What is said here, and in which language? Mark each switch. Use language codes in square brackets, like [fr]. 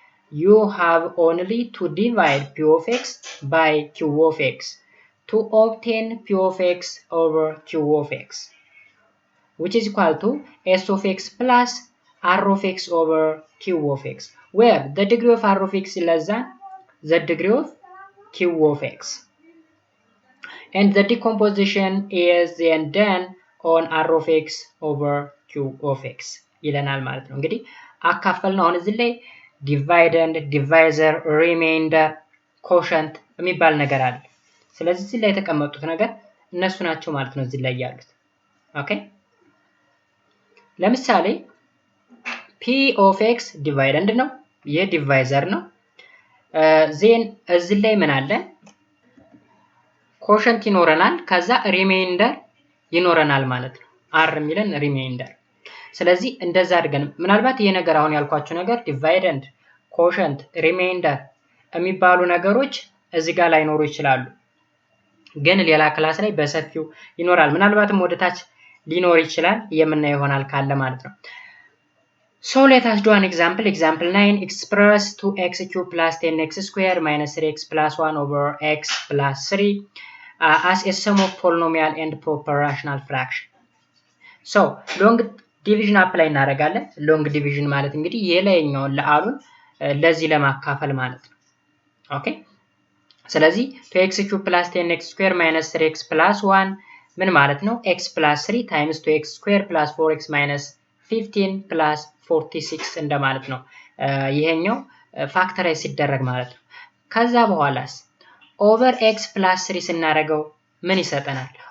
[en] you have only to divide p of x by q of x to obtain p of x over q of x, which is equal to s of x plus r of x over q of x, where the degree of r of x is less than the degree of q of x. And the decomposition is then done on r of x [am] over q of x ይለናል ማለት ነው። እንግዲህ አካፈልን አሁን እዚህ ላይ ዲቫይደንድ፣ ዲቫይዘር፣ ሪሜይንደር፣ ኮሸንት የሚባል ነገር አለ። ስለዚህ እዚህ ላይ የተቀመጡት ነገር እነሱ ናቸው ማለት ነው እዚህ ላይ ያሉት። ኦኬ ለምሳሌ p of x ዲቫይደንድ ነው፣ ይሄ ዲቫይዘር ነው። ዜን እዚህ ላይ ምን አለ? ኮሸንት ይኖረናል፣ ከዛ ሪሜይንደር ይኖረናል ማለት ነው። r የሚለን ሪሜይንደር። ስለዚህ እንደዛ አድርገን ምናልባት ይሄ ነገር አሁን ያልኳችሁ ነገር ዲቫይደንድ፣ ኮሸንት፣ ሪሜይንደር የሚባሉ ነገሮች እዚህ ጋር ላይኖሩ ይችላሉ፣ ግን ሌላ ክላስ ላይ በሰፊው ይኖራል። ምናልባትም ወደታች ሊኖር ይችላል፣ የምናየው ይሆናል ካለ ማለት ነው። [en] So let us do an example. Example 9, express 2x cubed plus 10x squared minus 3x plus 1 over x plus 3 as a sum of polynomial and proper rational fraction. So long division [am] apply እናደርጋለን። long division ማለት እንግዲህ የላይኛውን ለአሉን ለዚህ ለማካፈል ማለት ነው። ኦኬ ስለዚህ [en] 2x cubed plus 10x squared minus 3x plus 1 [am] ምን ማለት ነው? [en] x plus 3 times 2x squared plus 4x minus 15 plus 46 [am] እንደማለት ነው። ይሄኛው ፋክተራይዝ ሲደረግ ማለት ነው። ከዛ በኋላስ ኦቨር x plus 3 ስናደርገው ምን ይሰጠናል?